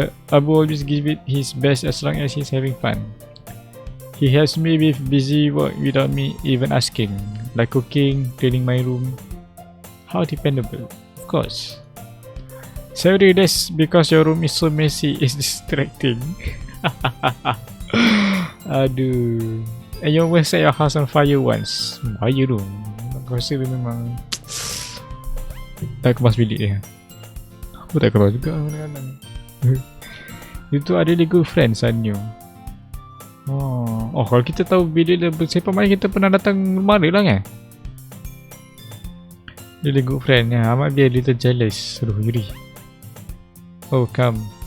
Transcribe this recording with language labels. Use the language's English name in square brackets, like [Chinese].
[English] Abu always gives it his best as long as he's having fun. He helps me with busy work without me even asking, like cooking, cleaning my room. How dependable, of course. Sorry, that's because your room is so messy, it's distracting. Aduh. And you always set your house on fire once. [Malay] Bahaya tu. Aku rasa dia memang tak kemas bilik dia. Aku tak kemas juga kadang-kadang. [English] You two are really good friends, aren't you? [Malay] Oh, kalau kita tahu bila dia bersepah main, kita pernah datang rumah dia lah kan? [English] Really good friend, ya. I might be a little jealous. Aduh, Yuri. Oh, come.